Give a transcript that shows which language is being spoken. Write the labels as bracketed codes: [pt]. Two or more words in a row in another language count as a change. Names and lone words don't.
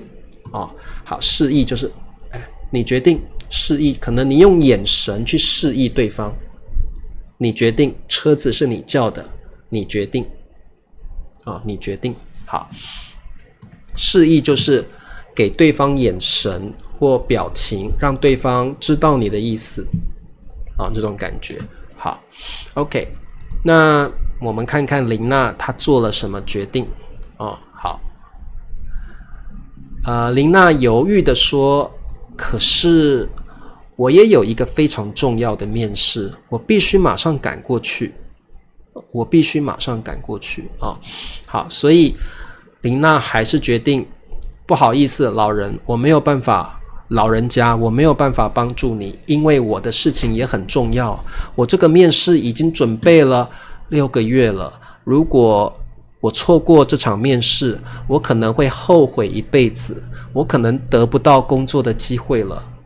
[zh] 哦，好，示意就是你決定，示意可能你用眼神去示意對方，你決定車子是你叫的，你決定，你決定。好，示意就是給對方眼神或表情，讓對方知道你的意思，這種感覺。好 ，OK，那我們看看琳娜她做了什麼決定。好，琳娜猶豫地說，可是我也有一個非常重要的面試，我必須馬上趕過去。好，所以琳娜還是決定，不好意思，老人，我沒有辦法，老人家，我沒有辦法幫助你，因為我的事情也很重要，我這個面試已經準備了6個月了，如果我錯過這場面試，我可能會後悔一輩子，我可能得不到工作的機會了。